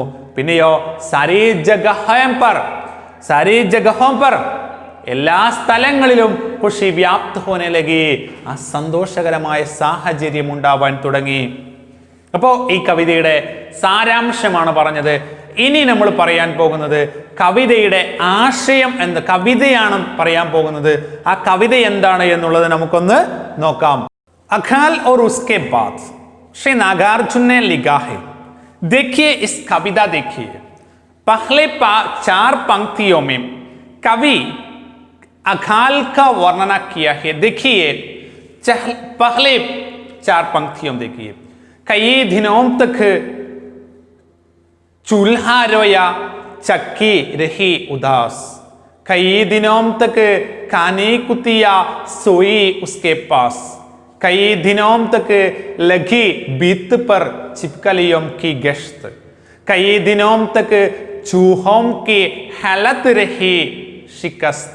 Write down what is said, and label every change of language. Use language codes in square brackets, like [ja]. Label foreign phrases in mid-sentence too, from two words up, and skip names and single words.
[ml] പിന്നെയോ [hi] सारी जगहों पर, [ml] എല്ലാ സ്ഥലങ്ങളിലും [hi] खुशी व्याप्त होने लगी, [ml] ആ സന്തോഷകരമായ സാഹചര്യം ഉണ്ടാവാൻ തുടങ്ങി. അപ്പോൾ ഈ കവിതയുടെ സാരാംശമാണ് പറഞ്ഞത്. ഇനി നമ്മൾ പറയാൻ പോകുന്നത് കവിതയുടെ ആശയം എന്ത്, കവിതയാണ് പറയാൻ പോകുന്നത്. ആ കവിത എന്താണ് എന്നുള്ളത് നമുക്കൊന്ന് നോക്കാം. [hi] അഖാൽ और उसके बाद श्री नागार्जुन ने लिखा है, देखिए इस कविता देखिए, पहले 4 पंक्तियों में कवि अकाल का वर्णना किया है. देखिए पहले 4 पंक्तियों देखिए, कई दिनों तक चूल्हा रोया, चक्की रही उदास, कई दिनों तक कानी कुतिया सोई उसके पास, कई दिनों तक लगी बीत पर छिपकलियों की गश्त, कई दिनों तक चूहों की हालत रही शिकस्त.